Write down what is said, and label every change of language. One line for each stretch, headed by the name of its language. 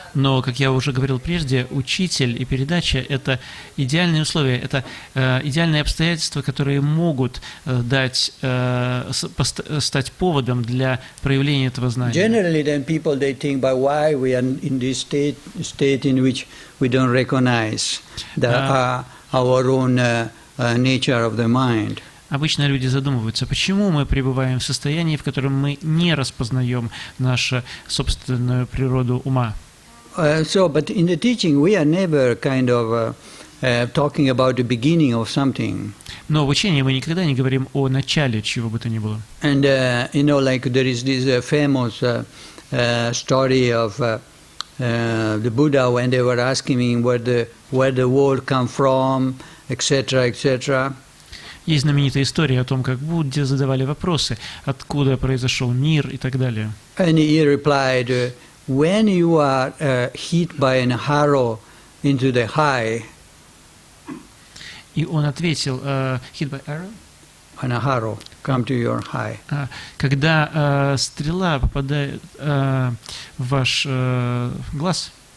Russian: Но, как я уже говорил прежде, учитель и передача – это идеальные условия, это идеальные обстоятельства, которые могут стать поводом для проявления этого знания.
English: Generally, then people they think, by why we are in this state in which we don't recognize our own nature of the mind.
Russian: Обычно люди задумываются, почему мы пребываем в состоянии, в котором мы не распознаем нашу собственную природу ума.
English: But in the teaching we are never kind of talking about the beginning of something.
Russian: Но в учении мы никогда не говорим о начале чего бы то ни было.
English: And like there is this famous story of the Buddha when they were asking him where the world come from, etc., etc.
Russian: Есть знаменитая история о том, как Будде задавали вопросы, откуда произошел мир и так далее.
English: And he replied, when you are hit by an arrow into the eye,
Russian: И он ответил,
English: hit by arrow? an arrow come to your eye.
Russian: Когда стрела попадает в ваш глаз,